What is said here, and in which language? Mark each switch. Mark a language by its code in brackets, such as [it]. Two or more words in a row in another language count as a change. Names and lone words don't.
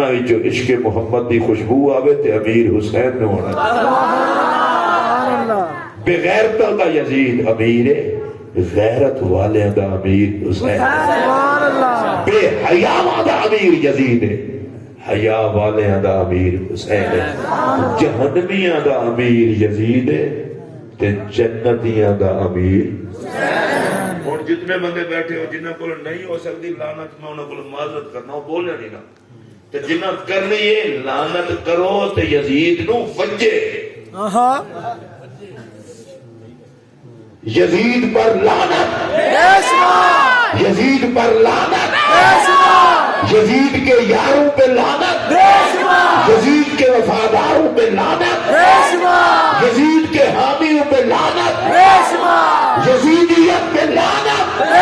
[pa] میں جو عشق محمد دی خوشبو آوے تو امیر حسین نو ہونا چاہیے بغیرت دا یزید امیر ہے غیرت والے دا امیر حسین بے حیاء دا امیر یزید ہے حیاء والے دا امیر حسین ہے جہنمیاں دا امیر یزید ہے تے جنتیاں دا امیر اور جتنے بندے بیٹھے ہو جنہاں کو نہیں ہو سکتی لعنت میں انہاں کو معذرت کرنا ہو بولے نہیں نا تے جنہاں کرنی ہے لعنت کرو تے یزید نو وجے [ur] یزید پر لعنت یزید پر لعنت یزید کے یاروں پہ لعنت یزید کے وفاداروں پہ لعنت یزید کے حامیوں پہ لعنت یزیدیت پہ لعنت